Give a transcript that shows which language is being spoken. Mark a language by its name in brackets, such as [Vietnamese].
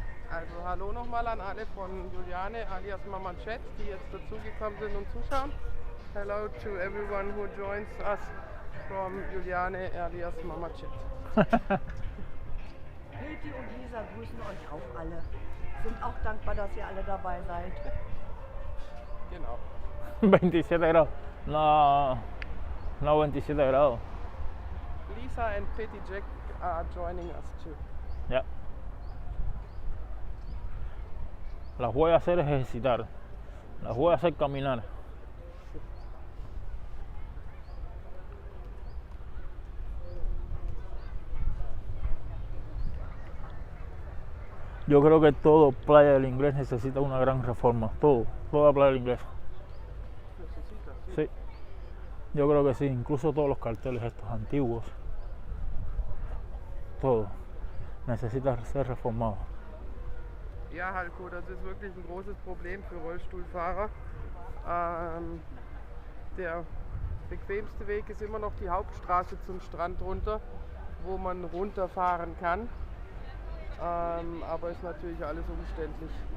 [German] Also hallo nochmal an alle von Juliane alias Mama Chat, die jetzt dazugekommen sind und zuschauen. [English] Hello to everyone who joins us from Juliane alias Mama Chat. [German] Hilti und Lisa grüßen euch auch alle. Sind auch dankbar, dass ihr alle dabei seid. Genau. [Spanish] 27 grados. No, 27 grados. [English] Lisa and Petty Jack are joining us too. [Spanish] Ya. Las voy a hacer ejercitar. Las voy a hacer caminar. Yo creo que todo Playa del Inglés necesita una gran reforma. Toda Playa del Inglés. Sí, yo creo que sí. Incluso todos los carteles estos antiguos. Todo necesita ser reformado. [German] Ja, Halko, das ist wirklich ein großes Problem für Rollstuhlfahrer. Der bequemste Weg ist immer noch die Hauptstraße zum Strand runter, wo man runterfahren kann. Aber ist natürlich alles umständlich.